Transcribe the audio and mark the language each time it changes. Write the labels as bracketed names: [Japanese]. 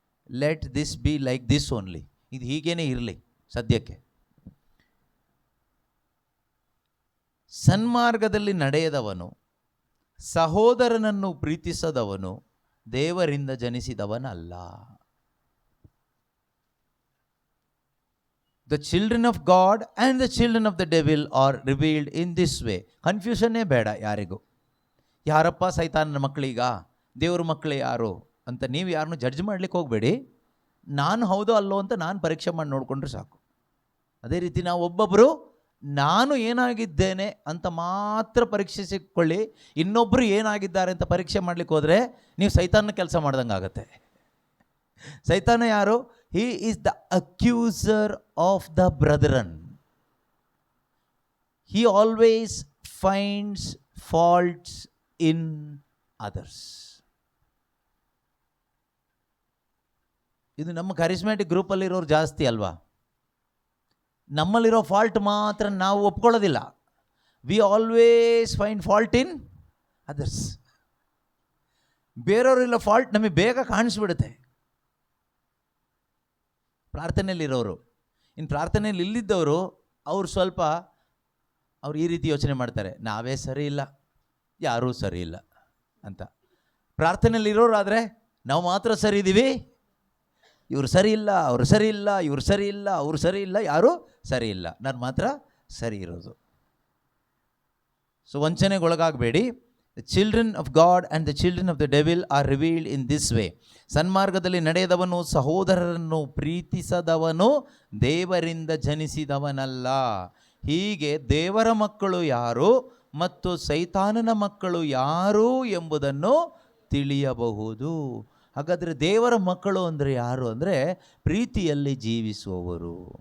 [English] Let this be like this only. [Kannada] ಇದು ಹೀಗೇನೇ ಇರಲಿ ಸದ್ಯಕ್ಕೆ. ಸನ್ಮಾರ್ಗದಲ್ಲಿ ನಡೆಯದವನು, ಸಹೋದರನನ್ನು ಪ್ರೀತಿಸದವನು ದೇವರಿಂದ ಜನಿಸಿದವನಲ್ಲ. [English] The children of God and the children of the devil are revealed in this way. [Kannada] ಕನ್ಫ್ಯೂಷನ್ನೇ ಬೇಡ ಯಾರಿಗೂ. ಯಾರಪ್ಪ ಸೈತಾನನ ಮಕ್ಕಳೀಗ, ದೇವ್ರ ಮಕ್ಕಳೇ ಯಾರು ಅಂತ ನೀವು ಯಾರನ್ನೂ ಜಡ್ಜ್ ಮಾಡ್ಲಿಕ್ಕೆ ಹೋಗಬೇಡಿ. ನಾನು ಹೌದೋ ಅಲ್ಲೋ ಅಂತ ನಾನು ಪರೀಕ್ಷೆ ಮಾಡಿ ನೋಡಿಕೊಂಡ್ರೆ ಸಾಕು. ಅದೇ ರೀತಿ ನಾವು ಒಬ್ಬೊಬ್ಬರು ನಾನು ಏನಾಗಿದ್ದೇನೆ ಅಂತ ಮಾತ್ರ ಪರೀಕ್ಷಿಸಿಕೊಳ್ಳಿ. ಇನ್ನೊಬ್ಬರು ಏನಾಗಿದ್ದಾರೆ ಅಂತ ಪರೀಕ್ಷೆ ಮಾಡಲಿಕ್ಕೆ ಹೋದರೆ ನೀವು ಸೈತಾನ ಕೆಲಸ ಮಾಡ್ದಂಗೆ ಆಗುತ್ತೆ. ಸೈತಾನ ಯಾರು? [English] He is the accuser of the brethren. He always finds faults in others. [Kannada] ಇದು ನಮ್ಮ ಕರಿಸ್ಮ್ಯಾಟಿಕ್ ಗ್ರೂಪಲ್ಲಿರೋರು ಜಾಸ್ತಿ ಅಲ್ವಾ? ನಮ್ಮಲ್ಲಿರೋ ಫಾಲ್ಟ್ ಮಾತ್ರ ನಾವು ಒಪ್ಕೊಳ್ಳೋದಿಲ್ಲ. [English] We always find fault in others. [Kannada] ಬೇರೆಯವರಿಲ್ಲ fault ನಮಗೆ ಬೇಗ ಕಾಣಿಸ್ಬಿಡುತ್ತೆ. ಪ್ರಾರ್ಥನೆಯಲ್ಲಿರೋರು, ಇನ್ನು ಪ್ರಾರ್ಥನೆಯಲ್ಲಿ ಇಲ್ಲಿದ್ದವರು ಅವರು ಸ್ವಲ್ಪ ಈ ರೀತಿ ಯೋಚನೆ ಮಾಡ್ತಾರೆ, ನಾವೇ ಸರಿ ಇಲ್ಲ, ಯಾರೂ ಸರಿ ಇಲ್ಲ ಅಂತ. ಪ್ರಾರ್ಥನೆಯಲ್ಲಿರೋರು ಆದರೆ ನಾವು ಮಾತ್ರ ಸರಿ ಇದ್ದೀವಿ, ಇವರು ಸರಿ ಇಲ್ಲ, ಅವರು ಸರಿ ಇಲ್ಲ, ಇವರು ಸರಿ ಇಲ್ಲ, ಅವರು ಸರಿ ಇಲ್ಲ, ಯಾರೂ ಸರಿ ಇಲ್ಲ, ನಾನು ಮಾತ್ರ ಸರಿ ಇರೋದು. So ವಂಚನೆಗೊಳಗಾಗಬೇಡಿ. [English] The children of God and the children of the devil are revealed in this way. [Kannada] ಸನ್ಮಾರ್ಗದಲ್ಲಿ ನಡೆಯದವನು, ಸಹೋದರರನ್ನು ಪ್ರೀತಿಸದವನು ದೇವರಿಂದ ಜನಿಸಿದವನಲ್ಲ. ಹೀಗೆ ದೇವರ ಮಕ್ಕಳು ಯಾರು ಮತ್ತು ಸೈತಾನನ ಮಕ್ಕಳು ಯಾರು ಎಂಬುದನ್ನು ತಿಳಿಯಬಹುದು. ಹಾಗಾದರೆ ದೇವರ ಮಕ್ಕಳು ಅಂದರೆ ಯಾರು ಅಂದರೆ ಪ್ರೀತಿಯಲ್ಲಿ ಜೀವಿಸುವವರು.